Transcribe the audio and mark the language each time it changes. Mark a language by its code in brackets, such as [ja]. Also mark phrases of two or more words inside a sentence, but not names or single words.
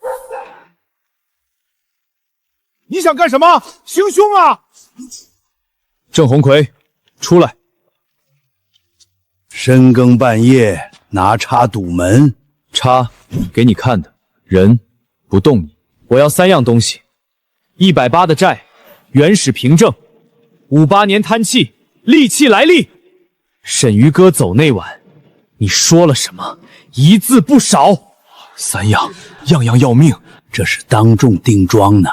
[zh] 你想干什麼？行凶啊！郑鸿逵，出來！深更半夜拿叉堵門，叉給你看的，人不動你。我要3樣東西：180的債，原始憑證；58年貪氣，利器來歷。沈於哥走那晚，你說了什麼？一字不少。 3樣，樣樣要命。這是當眾定妝呢。